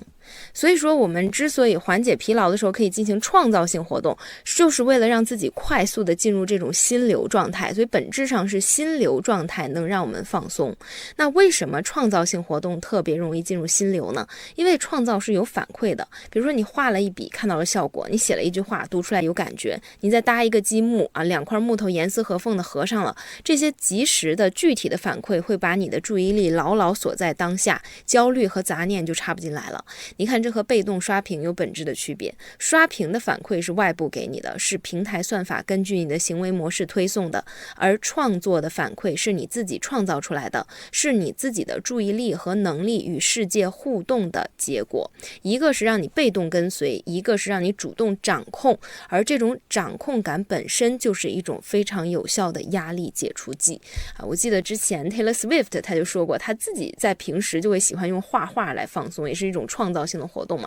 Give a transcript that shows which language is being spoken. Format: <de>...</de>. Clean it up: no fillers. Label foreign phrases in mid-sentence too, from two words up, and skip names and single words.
<zh>所以說，我們之所以緩解疲勞的時候可以進行創造性活動，就是為了讓自己快速的進入這種心流狀態。所以本質上是心流狀態能讓我們放鬆。那為什麼創造性活動特別容易进入心流呢？因為創造是有反饋的。比如說你畫了一筆看到了效果，你寫了一句話讀出來有感覺，你再搭一個積木啊，2塊木頭嚴絲合縫的合上了，這些及時的具體的反饋會把你的注意力牢牢鎖在當下，焦慮和雜念就插不進來了。你看，这和被動刷屏有本質的區別。刷屏的反饋是外部給你的，是平台算法根據你的行為模式推送的，而創作的反饋是你自己創造出來的，是你自己的注意力和能力與世界互動的結果。一個是讓你被動跟隨，一個是讓你主動掌控，而這種掌控感本身就是一種非常有效的壓力解除劑。我記得之前 Taylor Swift 他就說過，他自己在平時就會喜歡用畫畫來放鬆，也是一種創造性的活動嘛。</zh>